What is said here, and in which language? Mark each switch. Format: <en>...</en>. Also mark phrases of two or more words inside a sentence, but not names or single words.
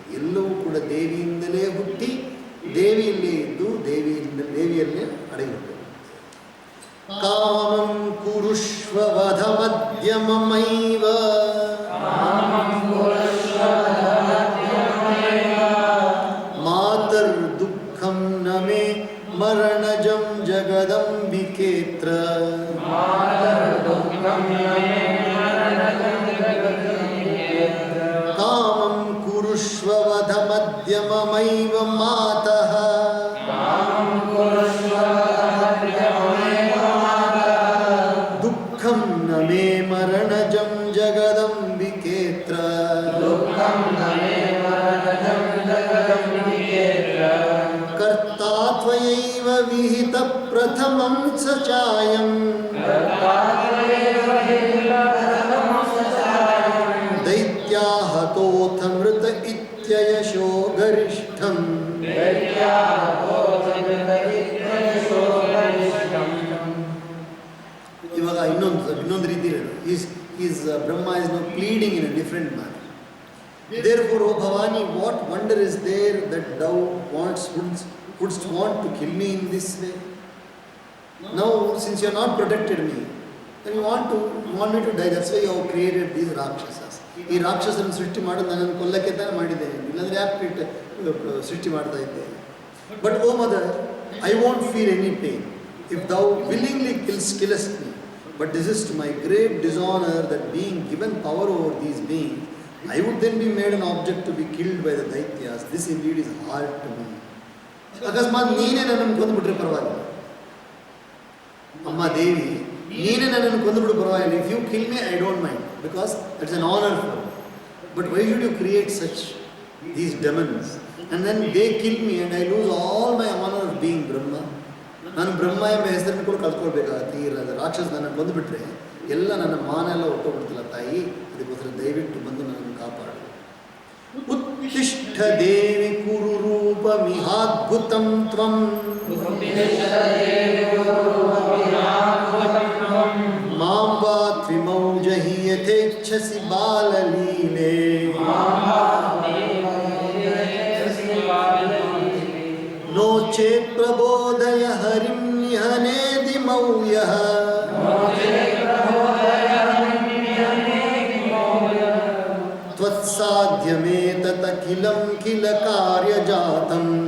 <kn>ಎಲ್ಲವೂ ಕೂಡ ದೇವಿಯಿಂದಲೇ ಹುಟ್ಟಿ ದೇವಿಯಲ್ಲೇ ಇದ್ದು ದೇವಿಯಲ್ಲೇ ಅಡಗಿಬಿಟ್ಟು.</kn> <sa>ಕಾಮಂ ಕುರುಷ್ವ ವಧ ಮಧ್ಯಮಮೈವ ಮಾತರ್ ದುಃಖಂ ನಮೇ ಮರಣಜಂ ಜಗದಂಬಿಕೇತ್ರ. ಕಾಮಂ ಕುರುಷ್ವ ವಧ ಮಧ್ಯಮಮೈವ ಮಾತಃ ದುಃಖಂ ನಮೇ ಮರಣಜಂ ಜಗದಂಬಿಕೇತ್ರ. ಕರ್ತಾ ತ್ವಯೈವ ವಿಹಿತ ಪ್ರಥಮಂ ಸ ಚಾಯಂ ದೈತ್ಯಾ ಹತೋಥ ಮೃತ ಇತ್ಯಯಶೋ ಗರಿಷ್ಠಂ.</sa> <kn>ಇವಾಗ ಇನ್ನೊಂದು ರೀತಿ ಹೇಳು.</kn> <en>Brahma is now pleading in a different manner. Therefore, O Bhavani, what wonder is there that thou wouldst want to kill me in this way? Now, since you have not protected me, then you want me to die. That's why you have created these Rakshasas.</en> <kn>ಈ ರಾಕ್ಷಸರನ್ನು ಸೃಷ್ಟಿ ಮಾಡೋದು ನನ್ನನ್ನು ಕೊಲ್ಲಕ್ಕೆ ತಾನೇ ಮಾಡಿದ್ದೇನೆ, ಇಲ್ಲಾಂದರೆ ಯಾಕೆ ಸೃಷ್ಟಿ ಮಾಡ್ತಾ ಇದ್ದೆ.</kn> <en>But O Mother, I won't feel any pain if thou willingly killest me. But this is to my great dishonor that being given power over these beings, I would then be made an object to be killed by the Daityas. This indeed is hard to me.</en> <kn>ಅಕಸ್ಮಾತ್ ನೀನೇ ನನ್ನನ್ನು ಕೊಂದುಬಿಟ್ರೆ ಪರವಾಗಿಲ್ಲ. ಅಮ್ಮ ದೇವಿ, ನೀನೇ ನನ್ನನ್ನು ಕೊಂದುಬಿಡು ಪರವಾಗಿಲ್ಲ.</kn> <en>If you kill me, I don't mind, because it's an honour for me. But why should you create such these demons and then they kill me and I lose all my honour of being Brahma.</en> <kn>ನಾನು ಬ್ರಹ್ಮ ಎಂಬ ಹೆಸರನ್ನು ಕೂಡ ಕಲ್ತ್ಕೊಳ್ಬೇಕಾಗತ್ತೆ. ಈ ರಾಕ್ಷಸ ನನ್ನನ್ನು ಬಂದುಬಿಟ್ರೆ ಎಲ್ಲ ನನ್ನ ಮಾನ ಎಲ್ಲ ಹೊಟ್ಟೋಗ್ಬಿಡ್ತಿಲ್ಲ ತಾಯಿ. ಅದಕ್ಕೋಸ್ಕರ ದಯವಿಟ್ಟು ಬಂದು ನನ್ನನ್ನು ಕಾಪಾಡು.</kn> <sa>ಉತ್ತಿಷ್ಠ ದೇವಿ ಕುರು ರೂಪ ಮಿಹಾದ್ಭುತಂ ತ್ವಂ ಮಾಂ ವಾ ತ್ರಿಮೌಜಹಿ ಯಥೇಚ್ಛಸಿ ಬಾಲಲೀಲೆ. ನೋ ಚೇತ್ ಪ್ರಬೋಧಯ ಹರಿಂ ನಿಹನೇದಿ ಮೌಯಃ ತ್ವತ್ಸಾಧ್ಯಮೇತತಖಿಲಂ ಕಿಲ ಕಾರ್ಯಜಾತಂ.</sa>